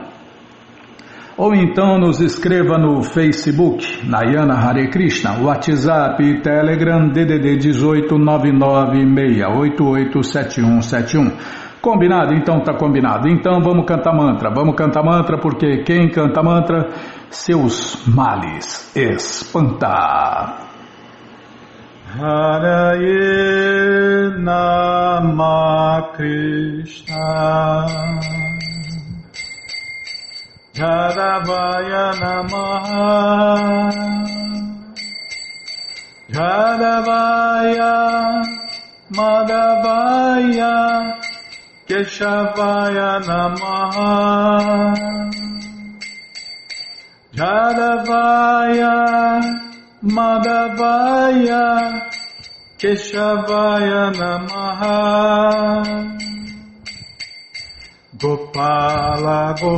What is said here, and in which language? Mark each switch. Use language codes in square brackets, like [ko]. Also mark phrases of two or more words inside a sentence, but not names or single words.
[pt] Ou então nos escreva no Facebook, Nayana Hare Krishna, WhatsApp, Telegram, DDD 18 996887171. Combinado? Então tá combinado. Então vamos cantar mantra, porque quem canta mantra, seus males espanta. [sa] हरे नाम कृष्ण यादवाय नमः यादवाय माधवाय केशवाय नमः यादवाय माधवाय केशवाय नमः गोपाल